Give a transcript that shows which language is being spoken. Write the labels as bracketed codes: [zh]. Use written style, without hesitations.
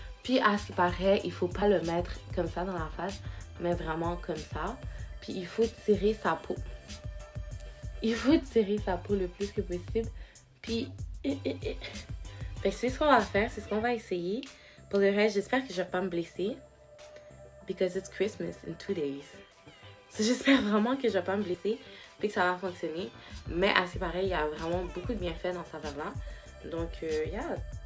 [fr] Puis, à ce qui paraît, il ne faut pas le mettre comme ça dans la face, mais vraiment comme ça. Puis, il faut tirer sa peau. Il faut tirer sa peau le plus que possible. Puis, c'est ce qu'on va faire, c'est ce qu'on va essayer. Pour le reste, j'espère que je ne vais pas me blesser. [en] Because it's Christmas in 2 days. [fr] J'espère vraiment que je ne vais pas me blesser et que ça va fonctionner. Mais à ce qui paraît, il y a vraiment beaucoup de bienfaits dans cette saveur-là. Donc, yeah.